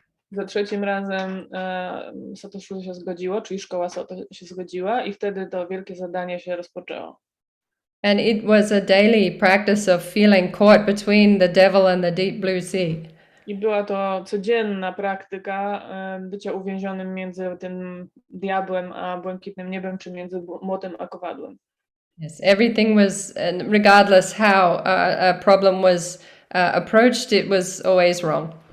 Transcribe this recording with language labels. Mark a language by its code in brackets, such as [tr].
[pl] Za 3 razem Sotoshu się zgodziło, czyli szkoła Soto się zgodziła i wtedy to wielkie zadanie się rozpoczęło. [en] And it was a daily practice of feeling caught between the devil and the deep blue sea. [pl] I była to codzienna praktyka bycia uwięzionym między tym diabłem a błękitnym niebem, czy między młotem a kowadłem. [en] Yes, everything was, and regardless how a problem was approached, it was always wrong.